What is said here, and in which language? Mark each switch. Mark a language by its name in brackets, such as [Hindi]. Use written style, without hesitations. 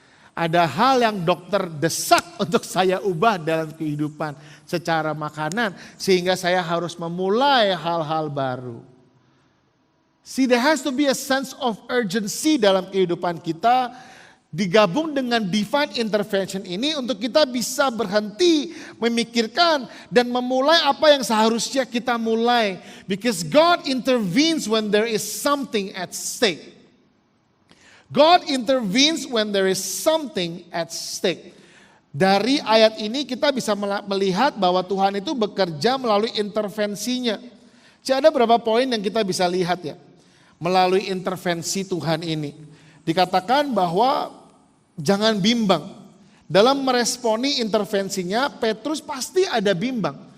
[Indonesian] Ada hal yang dokter desak untuk saya ubah dalam kehidupan secara makanan, sehingga saya harus memulai hal-hal baru. [English] See, there has to be a sense of urgency [Indonesian] dalam kehidupan kita, digabung dengan [English] divine intervention [Indonesian] ini untuk kita bisa berhenti memikirkan dan memulai apa yang seharusnya kita mulai. [English] Because God intervenes when there is something at stake. God intervenes when there is something at stake. [Indonesian] Dari ayat ini kita bisa melihat bahwa Tuhan itu bekerja melalui intervensinya. Jadi ada beberapa poin yang kita bisa lihat ya. Melalui intervensi Tuhan ini. Dikatakan bahwa jangan bimbang. Dalam meresponi intervensinya, Petrus pasti ada bimbang.